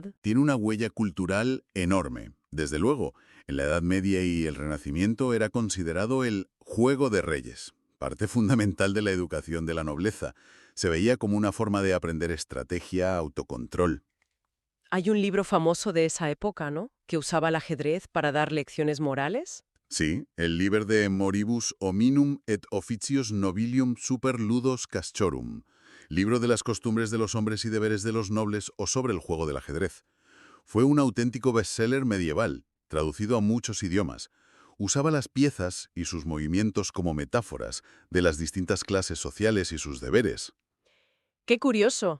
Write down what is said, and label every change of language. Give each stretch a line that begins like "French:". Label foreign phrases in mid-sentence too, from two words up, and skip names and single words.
Spanish: Tiene una huella cultural enorme. Desde luego, en la Edad Media y el Renacimiento era considerado el juego de reyes, parte fundamental de la educación de la nobleza. Se veía como una forma de aprender estrategia, autocontrol. Hay un libro famoso de esa época, ¿no? Que usaba el ajedrez para dar lecciones morales. Sí, el Liber de Moribus Hominum et Officios Nobilium Super Ludos Caschorum, libro de las costumbres de los hombres y deberes de los nobles o sobre el juego del ajedrez. Fue un auténtico bestseller medieval, traducido a muchos idiomas. Usaba las piezas y sus movimientos como metáforas de las distintas clases sociales y sus deberes. ¡Qué curioso!